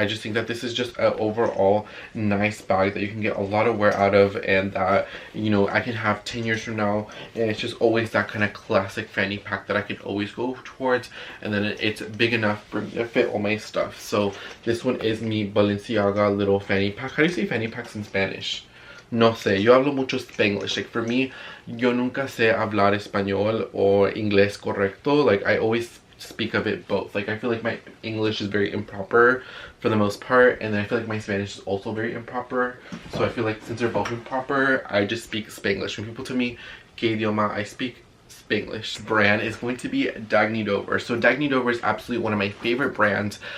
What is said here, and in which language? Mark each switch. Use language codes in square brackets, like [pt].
[en] I just think that this is just an overall nice bag that you can get a lot of wear out of, and that, you know, I can have 10 years from now, and it's just always that kind of classic fanny pack that I can always go towards, and then it's big enough for me to fit all my stuff. So this one is mi Balenciaga little fanny pack. How do you say fanny packs in Spanish? [es] No sé, yo hablo mucho Spanglish. [en] Like, for me, [es] yo nunca sé hablar español or inglés correcto. [en] Like, I always speak of it both. Like, I feel like my English is very improper for the most part, and then I feel like my Spanish is also very improper. So I feel like since they're both improper, I just speak Spanglish. When people tell me [es] que idioma [en] I speak, Spanglish. Brand is going to be Dagne Dover. So Dagne Dover is absolutely one of my favorite brands.